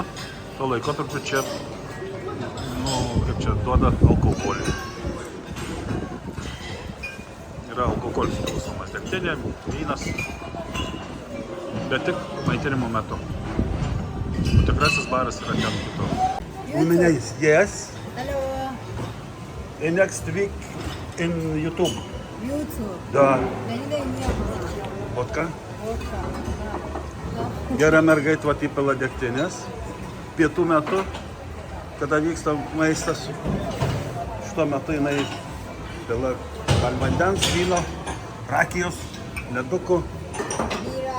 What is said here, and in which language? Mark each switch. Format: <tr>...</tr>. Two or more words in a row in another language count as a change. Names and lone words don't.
<lt>Tuo laikotarpiu čia, kaip čia, duoda alkoholį. Yra alkoholis klausomas. Degtinė, vynas. Bet tik maitinimo metu. Tikrasis baras yra ten kitur. Uminės,</lt> <en>yes. Hello. In next week in YouTube. YouTube.</en> <ru>Да.</ru> <lt>Beni nieko. Vodka. Vodka. Gera mergaitė įpila degtinės. Pietų metu, kada vyksta maistas, šituo metu jinai pila vandens, vyno, rakijos, ledukų, Bira.</lt>